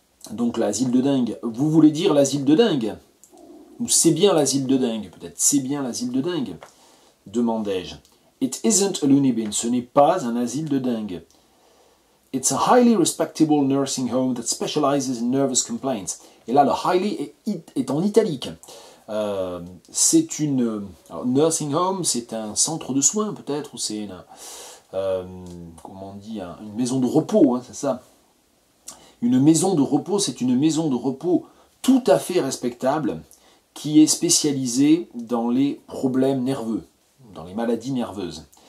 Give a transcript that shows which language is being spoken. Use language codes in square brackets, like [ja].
[fr] Donc l'asile de dingue. Vous voulez dire l'asile de dingue? Ou c'est bien l'asile de dingue, peut-être. C'est bien l'asile de dingue. demandai-je. [en] It isn't a loony bin, [fr] ce n'est pas un asile de dingue. [en] It's a highly respectable nursing home that specializes in nervous complaints. [fr] Et là, le highly est en italique. C'est une... alors, nursing home, c'est un centre de soins peut-être, ou c'est une... comment on dit, une maison de repos, hein, c'est ça. Une maison de repos, c'est une maison de repos tout à fait respectable qui est spécialisée dans les problèmes nerveux, dans les maladies nerveuses.